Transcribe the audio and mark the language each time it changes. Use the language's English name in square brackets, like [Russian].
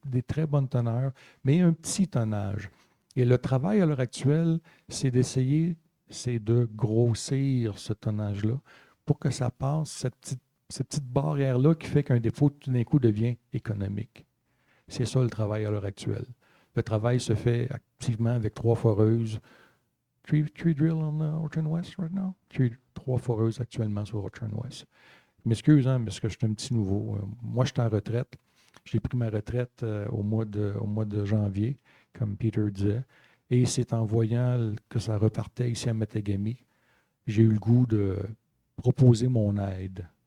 [French] Des très bonnes teneurs, mais un petit tonnage. Et le travail à l'heure actuelle, c'est d'essayer, c'est de grossir ce tonnage-là pour que ça passe cette petite barrière-là qui fait qu'un dépôt tout d'un coup devient économique. C'est ça le travail à l'heure actuelle. Le travail se fait activement avec 3 foreuses. [English] Three drill on Orchard West right now? [French] 3 foreuses actuellement sur Orchard West. Je m'excuse, hein, parce que je suis un petit nouveau. Moi, je suis en retraite. J'ai pris ma retraite au mois de janvier, comme Peter disait. Et c'est en voyant que ça repartait ici à Matagami, j'ai eu le goût de proposer mon aide.